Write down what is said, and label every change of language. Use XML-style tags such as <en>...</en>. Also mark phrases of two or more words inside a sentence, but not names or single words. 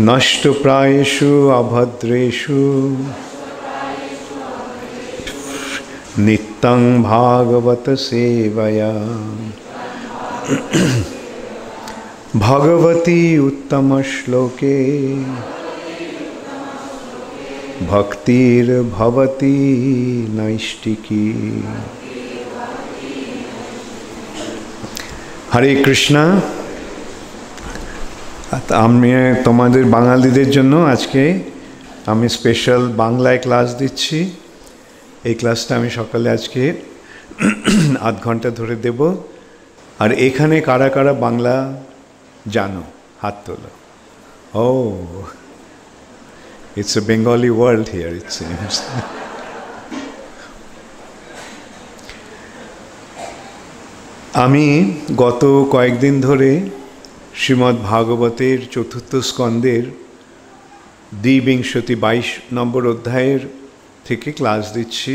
<sa>नष्टप्रायेषु अभद्रेषु नित्यं भागवत सेवया भगवती उत्तम श्लोके भक्तिर्भवती नैष्टिकी। हरे कृष्णा।</sa> <bn>আমি তোমাদের বাঙালিদের জন্য আজকে আমি স্পেশাল বাংলায় ক্লাস দিচ্ছি। এই ক্লাসটা আমি সকালে আজকে আধ ঘন্টা ধরে দেব। আর এখানে কারা কারা বাংলা জানো হাত তোলো।</bn> <en>oh it's a Bengali world here it seems.</en> <bn>আমি গত কয়েকদিন ধরে শ্রীমদ্ ভাগবতের চতুর্থ স্কন্দের দ্বিবিংশতি 22 নম্বর অধ্যায়ের থেকে ক্লাস দিচ্ছি।</bn>